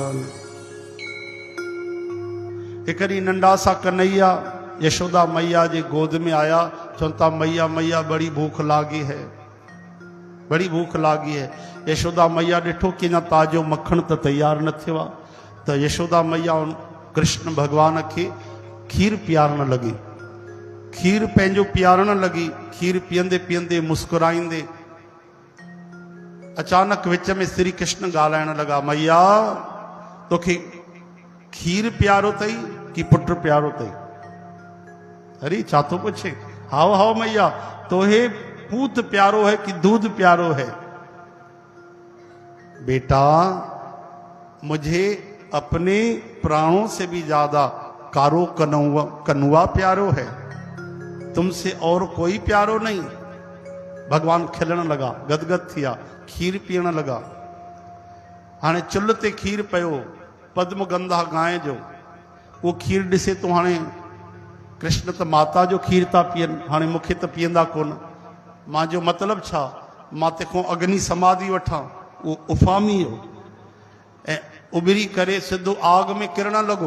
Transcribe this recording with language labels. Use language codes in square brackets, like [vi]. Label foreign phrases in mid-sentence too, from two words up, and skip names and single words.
[sd] लगी। [hi] एक नंढा सा कन्हैया यशोदा मैया जी गोद में आया, चवता मैया मैया बड़ी भूख लागी है, बड़ी भूख लागी है। [sd] यशोदा मैया डिठो कि ना ताजो मक्खण तो तैयार न थियो आहे, तो यशोदा मैया कृष्ण भगवान के खीर पियारण लगी। खीर पंहिंजो पियारण लगी। खीर पीअंदे पीअंदे मुस्कुराईंदे अचानक विच में श्री कृष्ण ॻाल्हाइण लगा, मैया तोखे खीर प्यारो तई कि पुट प्यारो तई? अरे छा थो पुछे? [hi] हाओ हाओ मैया, तोहे पूत प्यारो है कि दूध प्यारो है? बेटा मुझे अपने प्राणों से भी ज्यादा कारो कनुआ प्यारो है, तुमसे और कोई प्यारो नहीं। [sd] भगवान खिलण लगा, गदगद थिया, खीर पीअण लगा। हाणे चुल्ह ते खीर पियो, पद्म गंधा गांइ जो, वो खीर ॾिसे तो हाणे कृष्ण त माता जो खीर था पीअनि, हाणे मूंखे त पीअंदा कोन। मां जो मतिलबु छा, मां तंहिंखां अग्नि समाधि वठां, उहो उफ़ामी हो ऐं उॿरी करे सिधो आग में किरण लॻो।